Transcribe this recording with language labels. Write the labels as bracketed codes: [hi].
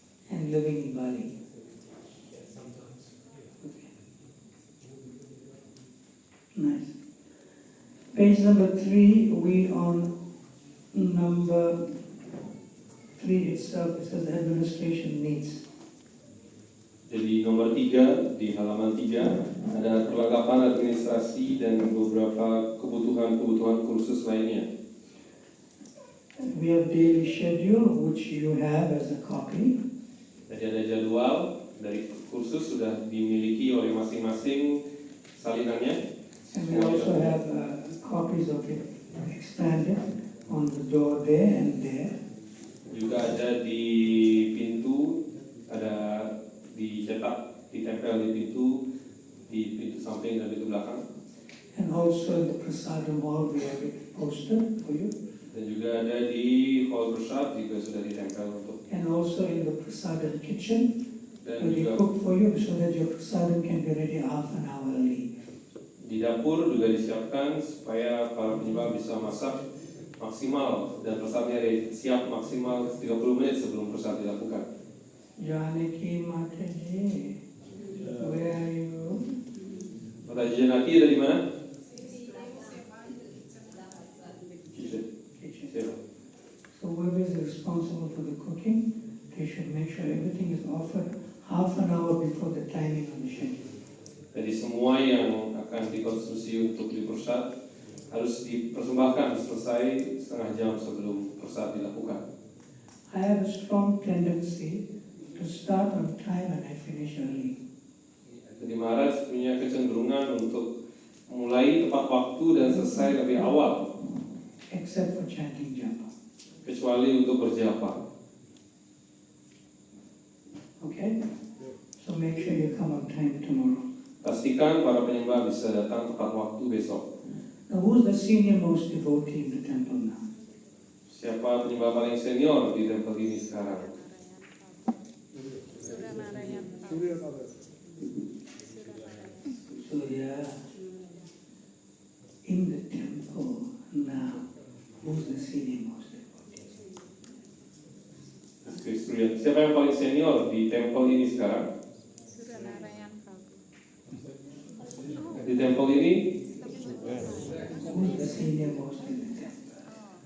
[en] And living in Bali. Okay. Nice. Page number 3, we on number 3 itself, it says administration needs. [id] Jadi nomor 3 di halaman 3 ada perlengkapan administrasi dan beberapa kebutuhan kursus lainnya. [en] We have daily schedule, which you have as a copy. [id] Jadi ada jadwal dari kursus sudah dimiliki oleh masing-masing salinannya. [en] And we also have copies of it expanded on the door there and there. [id] Juga ada di pintu, ada dicetak, ditempel di pintu samping dan pintu belakang. [en] And also in the prasadam hall we have it posted for you. [id] Dan juga ada di hall prasad juga sudah ditempel untuk. [en] And also in the prasadam kitchen, [id] Dan [en] where we [id] juga [en] cook for you so that your prasadam can be ready half an hour early. [id] di dapur juga disiapkan supaya para penyembah bisa masak maksimal dan prasadnya siap maksimal 30 menit sebelum prasad dilakukan. [en] Janaki Mataji, where are you? [id] Mata Janaki ada di mana? [en] Kitchen. So whoever is responsible for the cooking, they should make sure everything is offered half an hour before the timing of the schedule. [id] Jadi semua yang akan dikonsumsi untuk di prasad harus dipersembahkan selesai setengah jam sebelum prasad dilakukan. [en] I have a strong tendency to start on time and I finish early. [id] Jadi Maharaj punya kecenderungan untuk mulai tepat waktu dan selesai lebih awal, [en] Except for chanting japa. [id] kecuali untuk berjapa. [en] Okay? So make sure you come on time tomorrow. [id] Pastikan para penyembah bisa datang tepat waktu besok. [en] Now who's the senior most devotee in the temple now? [id] Siapa penyembah paling senior di tempat ini sekarang? Surya. [en] In the temple now, who's the senior most devotee? [id] Siapa yang paling senior di tempat ini sekarang? Di tempat ini? [en] Who's the senior most in the temple?